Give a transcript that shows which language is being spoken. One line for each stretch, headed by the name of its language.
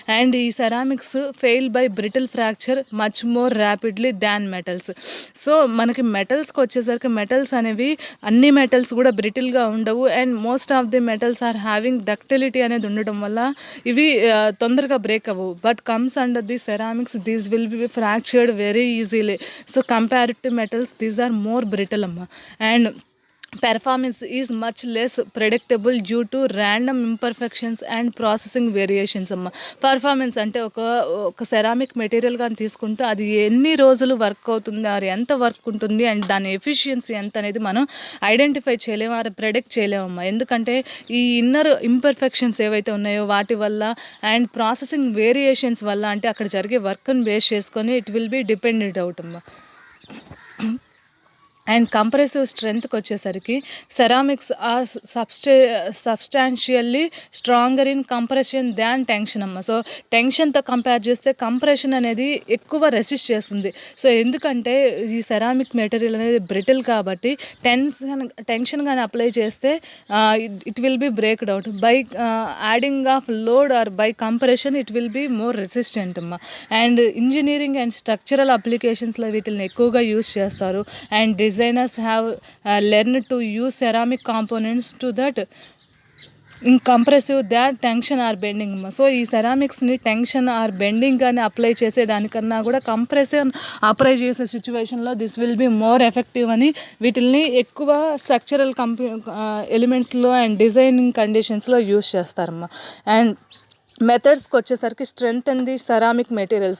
English: And ఈ ceramics fail by brittle fracture much more rapidly than metals.
Telugu: So మనకి మెటల్స్కి వచ్చేసరికి metals అనేవి అన్ని మెటల్స్ కూడా బ్రిటిల్గా ఉండవు.
English: and most of the metals are having ductility
Telugu: అనేది ఉండటం వల్ల ఇవి తొందరగా బ్రేక్ అవ్వవు.
English: But comes under the ceramics these will be fractured very easily. So compared to metals, these are more brittle amma. And performance is much less predictable due to random imperfections and processing variations
Telugu: అమ్మ. Performance అంటే ఒక ceramic material కానీ తీసుకుంటే అది ఎన్ని రోజులు work అవుతుంది, అది ఎంత వర్క్ ఉంటుంది, అండ్ దాని ఎఫిషియన్సీ ఎంత అనేది మనం ఐడెంటిఫై చేయలేము, అది ప్రెడిక్ట్ చేయలేమమ్మా. ఎందుకంటే ఈ ఇన్నర్ ఇంపర్ఫెక్షన్స్ ఏవైతే ఉన్నాయో వాటి వల్ల అండ్ ప్రాసెసింగ్ వేరియేషన్స్ వల్ల, అంటే అక్కడ జరిగే వర్క్ని బేస్ చేసుకొని
English: it will be dependent out
Telugu: అమ్మా.
English: And compressive స్ట్రెంత్కి వచ్చేసరికి ceramics are substantially stronger in compression than tension అమ్మ.
Telugu: సో టెన్షన్తో కంపేర్ చేస్తే కంప్రెషన్ అనేది ఎక్కువ రెసిస్ట్ చేస్తుంది. సో ఎందుకంటే ఈ సెరామిక్ మెటీరియల్ అనేది బ్రిటిల్ కాబట్టి టెన్షన్ కానీ అప్లై చేస్తే
English: It will be breaked out. By adding of load or by compression it will be more resistant అమ్మ.
Telugu: అండ్ ఇంజనీరింగ్ అండ్ స్ట్రక్చరల్ అప్లికేషన్స్లో వీటిని ఎక్కువగా యూస్ చేస్తారు.
English: And designers have learned to use ceramic components to that compressive that tension or bending.
Telugu: So ఈ సెరామిక్స్ని tension are bending కానీ apply చేసే దానికన్నా కూడా compression apply చేసే సిచ్యువేషన్లో
English: this will be more effective
Telugu: అని వీటిల్ని ఎక్కువ స్ట్రక్చరల్ ఎలిమెంట్స్లో అండ్ డిజైనింగ్ కండిషన్స్లో యూస్ చేస్తారమ్మా.
English: And మెథడ్స్కి వచ్చేసరికి strengthen the ceramic material.